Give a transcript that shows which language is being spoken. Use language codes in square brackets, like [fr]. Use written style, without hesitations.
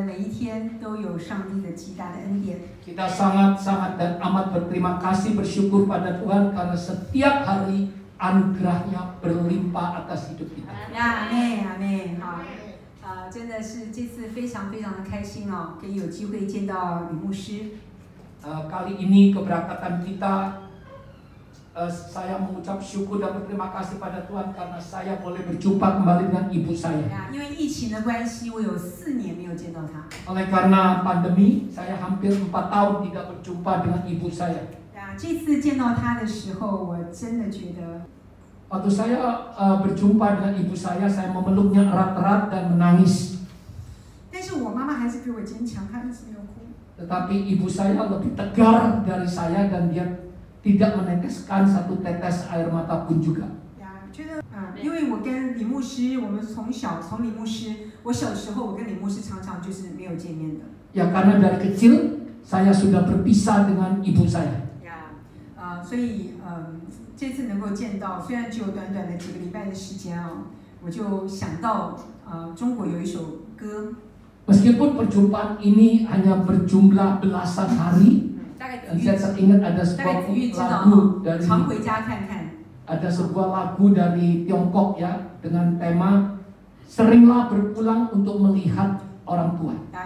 [zh] 天都有上帝的极大的恩典。 [id] Kita sangat-sangat dan amat berterima kasih bersyukur pada Tuhan karena setiap hari anugerahnya berlimpah atas hidup kita. [zh] 阿妹，阿妹，好，真的是这次非常非常的开心哦，可以有机会见到李牧师。 [id] Kali ini keberangkatan kita, saya mengucap syukur dan berterima kasih pada Tuhan karena saya boleh berjumpa kembali dengan ibu saya. [zh] 因为疫情的关系，我有4年没有见到他。 [id] Oleh karena pandemi, saya hampir 4 tahun tidak berjumpa dengan ibu saya. [zh] 这次见到他的时候，我真的觉得， [id] Waktu saya berjumpa dengan ibu saya memeluknya erat-erat dan menangis. [zh] 但是我妈妈还是比我坚强，她一直没有哭。 [id] Tetapi ibu saya lebih tegar dari saya dan dia tidak meneteskan satu tetes air mata pun juga. [zh] 觉得因为我跟李牧师，我们从李牧师，我小时候我跟李牧师常常就是没有见面的。 [id] Ya karena dari kecil saya sudah berpisah dengan ibu saya. [zh] 所以这次能够见到，虽然只有短短的几个礼拜的时间哦，我就想到中国有一首歌。 [id] Meskipun perjumpaan ini hanya berjumlah belasan hari, dan saya teringat ada sebuah lagu dari ada sebuah lagu dari Tiongkok ya dengan tema seringlah berpulang untuk melihat orang tua.